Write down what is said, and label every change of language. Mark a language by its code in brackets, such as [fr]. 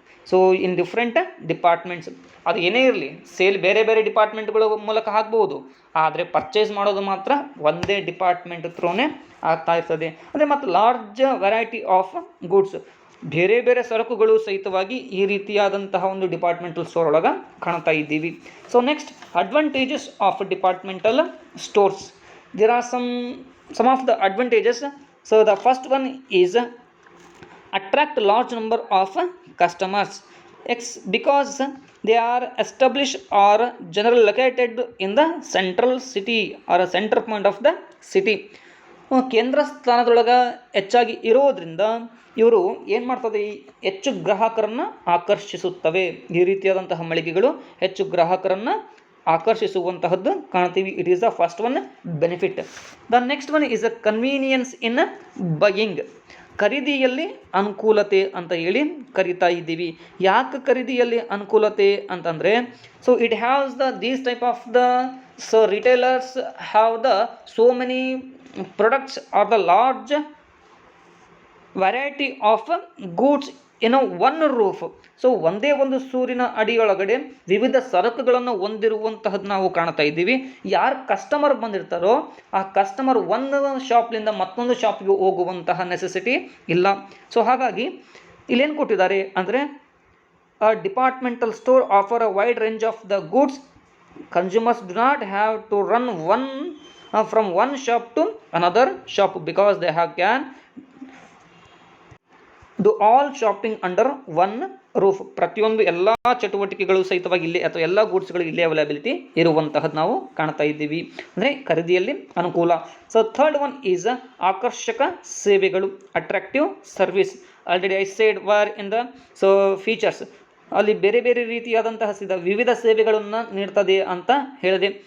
[en] So in different departments. [kn] ಅದು ಏನೇ ಇರಲಿ, ಸೇಲ್ ಬೇರೆ ಬೇರೆ ಡಿಪಾರ್ಟ್ಮೆಂಟ್ಗಳ ಮೂಲಕ ಆಗ್ಬೋದು, ಆದರೆ ಪರ್ಚೇಸ್ ಮಾಡೋದು ಮಾತ್ರ ಒಂದೇ ಡಿಪಾರ್ಟ್ಮೆಂಟ್ ಥ್ರೂನೇ ಆಗ್ತಾ ಇರ್ತದೆ. ಅಂದರೆ ಮತ್ತು [en] large variety of goods, [kn] ಬೇರೆ ಬೇರೆ ಸರಕುಗಳು ಸಹಿತವಾಗಿ ಈ ರೀತಿಯಾದಂತಹ ಒಂದು ಡಿಪಾರ್ಟ್ಮೆಂಟಲ್ ಸ್ಟೋರ್ ಒಳಗೆ ಕಾಣ್ತಾ ಇದ್ದೀವಿ. [en] So next, advantages of departmental stores. There are some of the advantages. So the first one is attract large number of customers because they are established or generally located in the central city or a center point of the city. [kn] ಕೇಂದ್ರ ಸ್ಥಾನದೊಳಗೆ ಹೆಚ್ಚಾಗಿ ಇರೋದ್ರಿಂದ ಇವರು ಏನು ಮಾಡ್ತದೆ, ಹೆಚ್ಚು ಗ್ರಾಹಕರನ್ನು ಆಕರ್ಷಿಸುತ್ತವೆ. ಈ ರೀತಿಯಾದಂತಹ ಮಳಿಗೆಗಳು ಹೆಚ್ಚು ಗ್ರಾಹಕರನ್ನು ಆಕರ್ಷಿಸುವಂತಹದ್ದು ಕಾಣ್ತೀವಿ. [en] It is the first one benefit. The next one is a convenience in buying. [kn] ಖರೀದಿಯಲ್ಲಿ ಅನುಕೂಲತೆ ಅಂತ ಹೇಳಿ ಕರಿತಾ ಇದ್ದೀವಿ. ಯಾಕೆ ಖರೀದಿಯಲ್ಲಿ ಅನುಕೂಲತೆ ಅಂತಂದರೆ, [en] So it haves these type of so retailers have so many products are the large variety of goods in one roof. [kn] So ಒಂದೇ ಒಂದು ಸೂರಿನ ಅಡಿಯೊಳಗಡೆ ವಿವಿಧ ಸರಕುಗಳನ್ನು ಹೊಂದಿರುವಂತಹದ್ದು ನಾವು ಕಾಣ್ತಾ ಇದ್ದೀವಿ. ಯಾರು ಕಸ್ಟಮರ್ ಬಂದಿರ್ತಾರೋ ಆ ಕಸ್ಟಮರ್ ಒಂದು ಶಾಪ್ಲಿಂದ ಮತ್ತೊಂದು ಶಾಪ್ಗೆ ಹೋಗುವಂತಹ ನೆಸೆಸಿಟಿ ಇಲ್ಲ. [en] so [kn] ಹಾಗಾಗಿ ಇಲ್ಲೇನು ಕೊಟ್ಟಿದ್ದಾರೆ ಅಂದರೆ, [en] a departmental store offer a wide range of the goods. Consumers do not have to run from one shop to another shop because they can do all shopping under one roof. [kn] ಪ್ರತಿಯೊಂದು ಎಲ್ಲ ಚಟುವಟಿಕೆಗಳು ಸಹಿತವಾಗಿ ಇಲ್ಲಿ ಅಥವಾ ಎಲ್ಲ ಗೂಡ್ಸ್ಗಳು ಇಲ್ಲಿ availability ಇರುವಂತಹದ್ದು ನಾವು ಕಾಣ್ತಾ ಇದ್ದೀವಿ. ಅಂದರೆ ಖರೀದಿಯಲ್ಲಿ ಅನುಕೂಲ. [en] so third one is [kn] ಆಕರ್ಷಕ ಸೇವೆಗಳು, attractive service. [en] Already I said war in the so features. [kn] ಅಲ್ಲಿ ಬೇರೆ ಬೇರೆ ರೀತಿಯಾದಂತಹ ವಿವಿಧ ಸೇವೆಗಳನ್ನು ನೀಡ್ತದೆ ಅಂತ ಹೇಳಿದೆ.